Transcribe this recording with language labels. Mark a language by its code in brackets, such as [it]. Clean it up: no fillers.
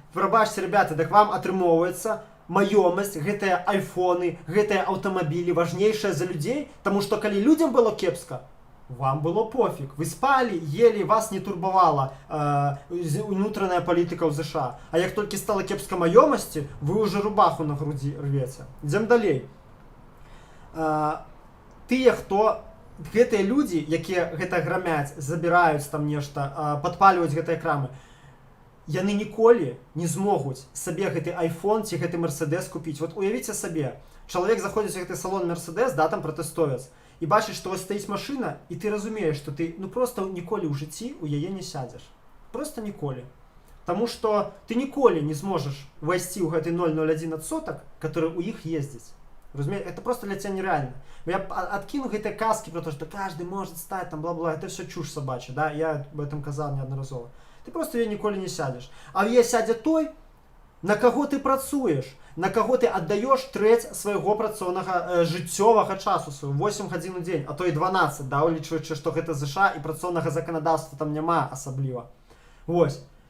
[be] Прабачце, ребята, так вам атрымоўваецца маёмасць, гэтыя айфоны, гэтыя аўтамабілі важнейшыя за людзей, таму што калі людзям было кепска, вам было пофиг. [ru] Вы спали, ели, вас не турбовала внутренняя политика в США. [be] А як толькі стала кепска маёмасці, [ru] вы уже рубаху на груди рвете. Идем далей. [be] Тыя, хто гэтыя людзі, якія гэта грамяць, забіраюць там нешта, падпальваюць гэтыя крамы, яны ніколі не змогуць сабе гэты айфон ці гэты Мерседес купіць. Вот уявіце сабе, чалавек заходзіць у гэты салон Мерседес, да, там пратэстовец, і бачыш, што ось стаіць машына, і ты разумееш, што ты просто ніколі ў жыцці у яе не сядзеш. Просто ніколі. Таму што ты ніколі не зможаш вайсці ў гэты 0,01%, который у іх ездзіць. Разумееш? [ru] Это просто для тебя нереально. Я откину гэтыя казкі про то, што каждый может стаць, там бла-бла, это все чушь собачья, да, я об этом казаў неаднаразова. [be] Ты просто ее ніколі не сядзеш. А в яе сядзе той, на каго ты працуеш, на каго ты аддаеш трэць свайго працоўнага жыццёвага часу сваю, 8 гадзін у дзень, а то і 12, да, улічваючы, што гэта ЗША і працоўнага заканадаўства там няма асабліва. Вось.